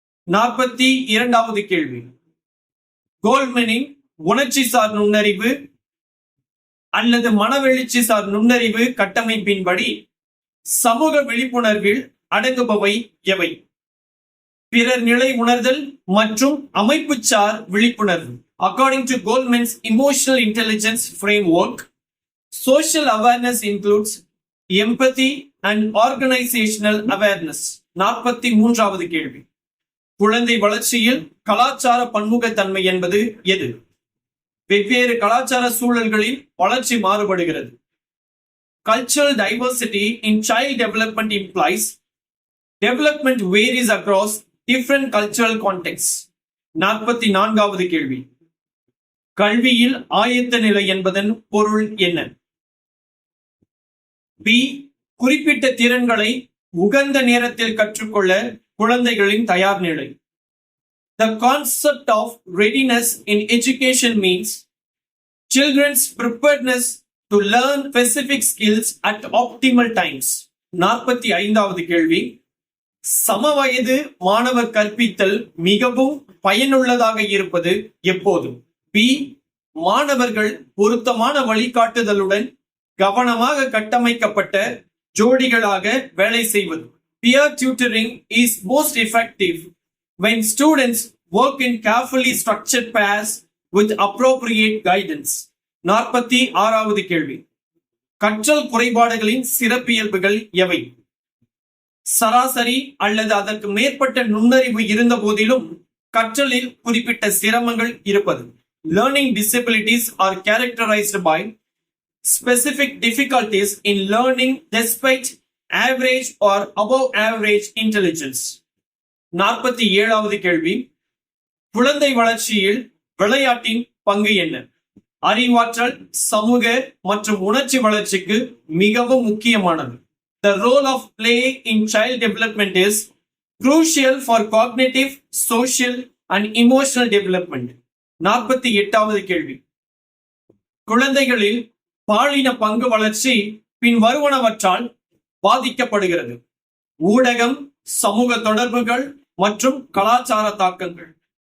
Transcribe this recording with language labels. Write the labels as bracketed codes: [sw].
[ta] 42வது கேள்வி. கோல்ட்மேனின் உணர்ச்சிசார் நுண்ணறிவு அல்லது மனவெழுச்சிசார் நுண்ணறிவு கட்டமைப்பின்படி சமூக விழிப்புணர்வில் அடங்குபவை எவை? பிறர் நிலை உணர்தல் மற்றும் அமைப்புச்சார் விழிப்புணர்வு. [en] According to Goldman's emotional intelligence framework, social awareness includes empathy and organizational awareness. [ta] 43வது கேள்வி. குழந்தை வளர்ச்சியில் கலாச்சார பன்முகத்தன்மை என்பது எது? வெவ்வேறு கலாச்சார சூழல்களில் வளர்ச்சி மாறுபடுகிறது. [en] Cultural diversity in child development implies Development varies across different cultural contexts. [ta] 44வது கேள்வி. கல்வியில் ஆயத்த நிலை என்பதன் பொருள் என்ன? பி. குறிப்பிட்ட திறன்களை உகந்த நேரத்தில் கற்றுக்கொள்ள குழந்தைகளின் தயார் நிலை. [en] The concept of readiness in education means children's preparedness to learn specific skills at optimal times. [ta] 45வது கேள்வி. சமவயது மாணவர் கற்பித்தல் மிகவும் பயனுள்ளதாக இருப்பது எப்போது? பி. மாணவர்கள் பொருத்தமான வழிகாட்டுதலுடன் கவனமாக கட்டமைக்கப்பட்ட ஜோடிகளாக வேலை செய்வது. [en] Peer tutoring is most effective when students work in carefully structured pairs with appropriate guidance. [ta] 46வது கேள்வி. கற்றல் குறைபாடுகளின் சிறப்பியல்புகள் எவை? சராசரி அல்லது அதற்கு மேற்பட்ட நுண்ணறிவு இருந்த போதிலும் கற்றலில் குறிப்பிட்ட சிரமங்கள் இருப்பது. [en] Learning disabilities are characterized by specific difficulties in learning despite average or above average intelligence. [ta] 47வது கேள்வி. குழந்தை வளர்ச்சியில் விளையாட்டின் பங்கு என்ன? அறிவாற்றல், சமூக மற்றும் உணர்ச்சி வளர்ச்சிக்கு மிகவும் முக்கியமானது. [en] The role of play in child development is crucial for cognitive, social and emotional development. [ta] 48வது கேள்வி. குழந்தைகளில் பாலின பங்கு வளர்ச்சி பின் வருவனவற்றால் பாதிக்கப்படுகிறது. ஊடகம், சமூக தொடர்புகள் மற்றும் கலாச்சார தாக்கங்கள்.